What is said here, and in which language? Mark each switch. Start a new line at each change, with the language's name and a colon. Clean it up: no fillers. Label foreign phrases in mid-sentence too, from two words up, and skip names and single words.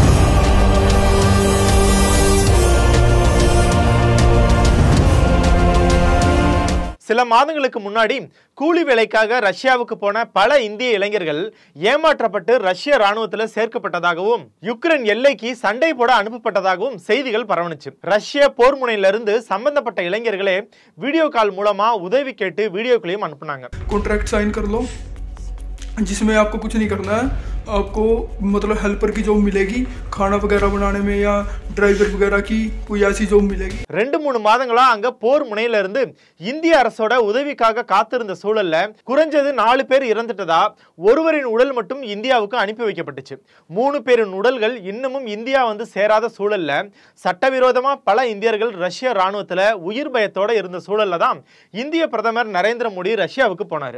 Tamil: சில மாதங்களுக்கு முன்னாடி கூலி வேலைக்காக ரஷ்யாவுக்கு போன பல இந்திய இளைஞர்கள் ஏமாற்றப்பட்டு ரஷ்ய ராணுவத்தில் சேர்க்கப்பட்டதாகவும் யுக்ரைன் எல்லைக்கு சண்டை போட அனுப்பப்பட்டதாகவும் செய்திகள் பரவணுச்சு. ரஷ்ய போர் முனையிலிருந்து சம்பந்தப்பட்ட இளைஞர்களே
English: video call
Tamil: மூலமா உதவி கேட்டு வீடியோக்களையும் அனுப்புனாங்க.
English: contract sign
Hindi: कर लो जिसमें आपको कुछ नहीं करना है, आपको मतलब हेल्पर की जॉब मिलेगी, खाना वगैरह बनाने में या ड्राइवर वगैरह की कोई ऐसी जॉब मिलेगी.
Tamil: 2-3 மாதங்களா அங்க போர் முனையில இருந்து இந்திய அரசோட உதவிக்காக காத்திருந்த சூழல்ல குறைஞ்சது 4 பேர் இறந்துட்டதா ஒருவரின் உடல் மட்டும் இந்தியாவுக்கு அனுப்பி வைக்கப்பட்டுச்சு. 3 பேரின் உடல்கள் இன்னமும் இந்தியா வந்து சேராத சூழல்ல சட்டவிரோதமா பல இந்தியர்கள் ரஷ்ய ராணுவத்துல உயிர் பயத்தோட இருந்த சூழல்ல தான் இந்திய பிரதமர் நரேந்திர மோடி ரஷ்யாவுக்கு போனாரு.